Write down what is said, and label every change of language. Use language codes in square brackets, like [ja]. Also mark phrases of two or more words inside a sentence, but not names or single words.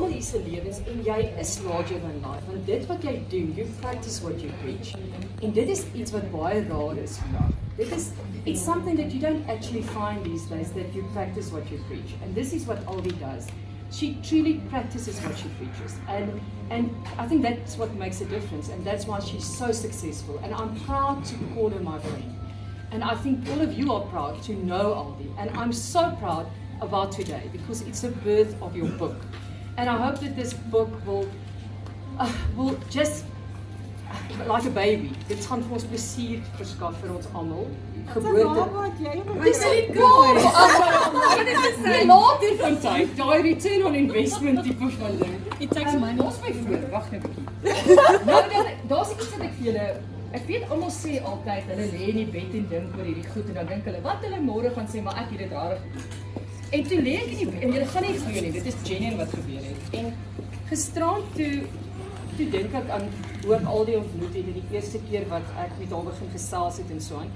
[af] se lewens en jy is [en] larger than life. [af] Want dit wat jy doen, [en] you practice what you preach. [af] En dit is iets wat baie raar is vandag. [en] It's something that you don't actually find these days, that you practice what you preach. And this is what Aldi does. She truly practices what she preaches. And I think that's what makes a difference. And that's why she's so successful. And I'm proud to call her my friend. And I think all of you are proud to know Aldi. And I'm so proud about today because it's the birth of your book. And I hope that this book will just, like a baby, [af] dit gaan vir ons plesier verskaf vir ons almal. Geboorte. Dis nie cool. Die later van tyd, daai [en] return on investment [af] tipe van ding. [en] It takes money. [af] Ons my voor, wag net 'n bietjie. Nou daar's iets wat ek vir julle, ek weet almal sê altyd hulle lê in die bed en dink oor hierdie goed en dan dink hulle wat hulle môre gaan sê, maar ek het dit rarig. En toe lê ek in die bed en julle gaan nie glo nie, dit is genuine wat gebeur het. En gisterand toe dink ek aan hoe ek al die ontmoet het, die eerste keer wat ek met haar begin gesels het en so aan.